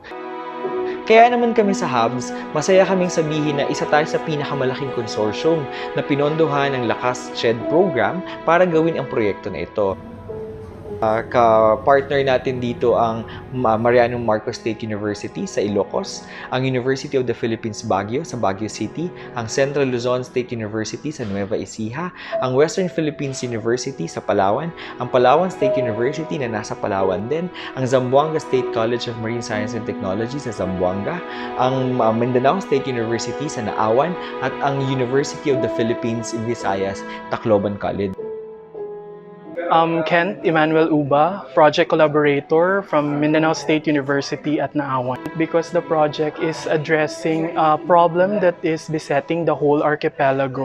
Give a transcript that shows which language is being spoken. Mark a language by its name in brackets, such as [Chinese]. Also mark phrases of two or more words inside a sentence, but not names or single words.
[Filipino] Kaya naman kami sa Hubs, masaya kaming sabihin na isa tayo sa pinakamalaking consortium na pinondohan ng Lakas SHED program para gawin ang proyekto na ito. Ka-partner natin dito ang Mariano Marcos State University sa Ilocos, ang University of the Philippines Baguio sa Baguio City, ang Central Luzon State University sa Nueva Ecija, ang Western Philippines University sa Palawan, ang Palawan State University na nasa Palawan din, ang Zamboanga State College of Marine Science and Technology sa Zamboanga, ang Mindanao State University sa Naawan, at ang University of the Philippines in Visayas, Tacloban College. [English] Kent Emmanuel Uba, project collaborator from Mindanao State University at Naawan. Because the project is addressing a problem that is besetting the whole archipelago.